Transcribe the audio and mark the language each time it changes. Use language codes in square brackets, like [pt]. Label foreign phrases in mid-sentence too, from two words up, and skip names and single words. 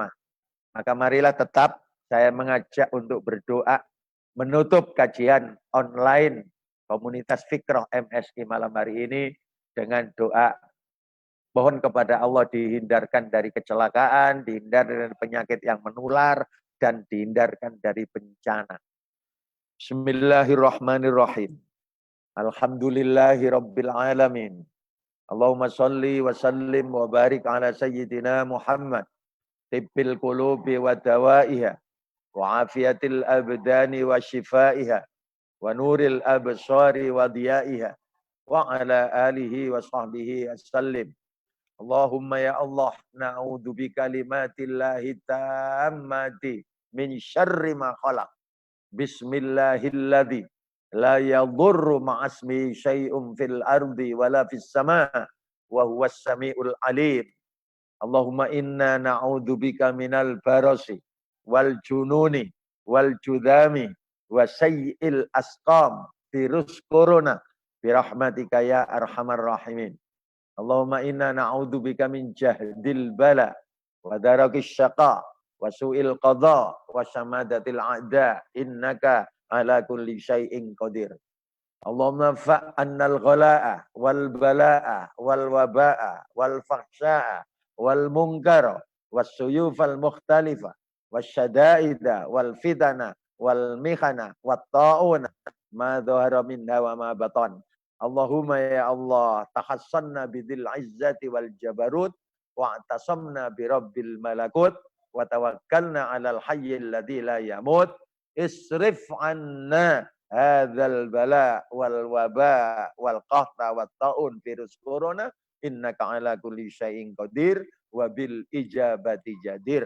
[id] Maka marilah tetap saya mengajak untuk berdoa, menutup kajian online komunitas Fikroh MSI malam hari ini dengan doa. Mohon kepada Allah dihindarkan dari kecelakaan, dihindarkan dari penyakit yang menular, dan dihindarkan dari bencana. [ar] بسم الله الرحمن الرحيم. الحمد لله رب العالمين. اللهم صل وسلم وبارك على سيدنا محمد. طب القلوب ودوائها. وعافية الأبدان وشفائها. ونور الأبصار وضيائها. وعلى آله وصحبه وسلم. اللهم يا الله، نعوذ بكلمات الله التامات من شر ما خلق. بسم الله الذي لا يضر مع اسمه شيء في الأرض ولا في السماء وهو السميع العليم. اللهم إنا نعوذ بك من البرص والجنون والجذام وسيئ الأسقام [id] virus corona [ar] برحمتك يا أرحم الراحمين. اللهم إنا نعوذ بك من جهد البلاء ودرك الشقاء وسوء القضاء وشماتة الأعداء إنك على كل شيء قدير. اللهم ادفع عنا الغلاء والبلاء والوباء والفحشاء والمنكر والسيوف المختلفة والشدائد والفتن والمحن والطاعون ما ظهر منها وما بطن. اللهم يا الله, تحصنا بذي العزة والجبروت، واعتصمنا برب الملكوت، وتوكلنا على الحي الذي لا يموت، اصرف عنا هذا البلاء والوباء والقحط والطاعون [id] virus corona, [ar] إنك على كل شيء قدير، وبالإجابة جدير.